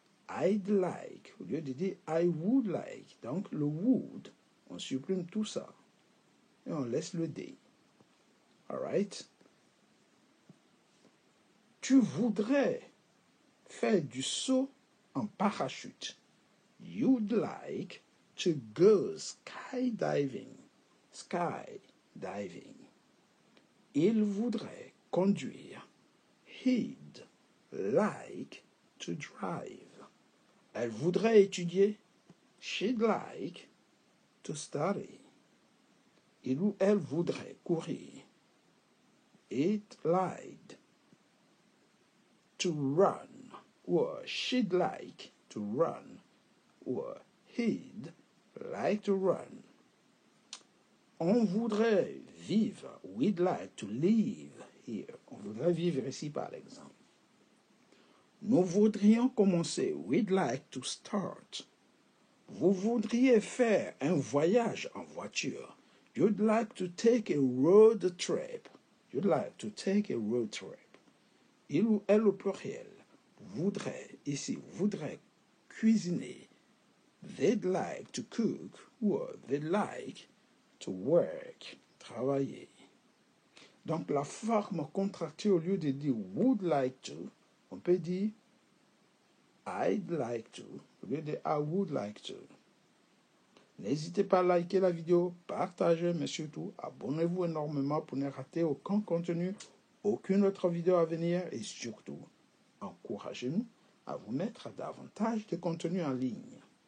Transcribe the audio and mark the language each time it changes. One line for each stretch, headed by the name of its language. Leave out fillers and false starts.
English: I'd like,
French: au lieu de dire
English: I would like,
French: donc le would, on supprime tout ça et on laisse le D. Alright? Tu voudrais faire du saut en parachute.
English: You'd like to go skydiving.
French: Skydiving. Il voudrait conduire.
English: He'd like to drive.
French: Elle voudrait étudier.
English: She'd like to study.
French: Il ou elle voudrait courir.
English: It'd like to run. Or she'd like to run. Or he'd like to run.
French: On voudrait vivre.
English: We'd like to live here.
French: On voudrait vivre ici par exemple. Nous voudrions commencer.
English: We'd like to start.
French: Vous voudriez faire un voyage en voiture.
English: You'd like to take a road trip. You'd like to take a road trip.
French: Il ou elle au pluriel voudrait, ici, voudrait cuisiner.
English: They'd like to cook or they'd like to work, travailler.
French: Donc la forme contractée au lieu de dire would like to, on peut dire
English: I'd like to,
French: au lieu de
English: I would like to.
French: N'hésitez pas à liker la vidéo, partager, mais surtout abonnez-vous énormément pour ne rater aucun contenu, aucune autre vidéo à venir et surtout encouragez-nous à vous mettre davantage de contenu en ligne.